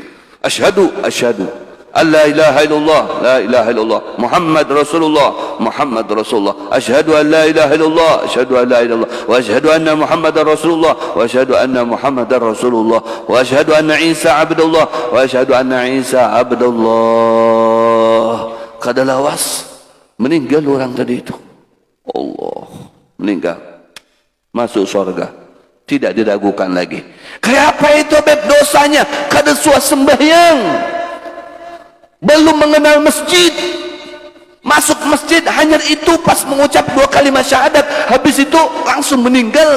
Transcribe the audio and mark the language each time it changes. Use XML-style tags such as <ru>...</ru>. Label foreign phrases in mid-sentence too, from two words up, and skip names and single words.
<ar>أشهد أن لا إله إلا الله، لا إله إلا الله، محمد رسول الله، محمد رسول الله. أشهد أن لا إله إلا الله، أشهد أن لا إله إلا الله، وأشهد أن محمدا رسول الله، وأشهد أن محمدا رسول الله، وأشهد أن عيسى عبد الله، وأشهد أن عيسى عبد الله.</ar> <bjn>Kada lawas, meninggal orang tadi itu. Allah, meninggal, masuk surga, tidak diragukan lagi. Kayak apa itu beb dosanya? Kada suah sembahyang, belum mengenal masjid, masuk masjid hanya itu pas mengucap 2 kalimat syahadat, habis itu langsung meninggal.</bjn>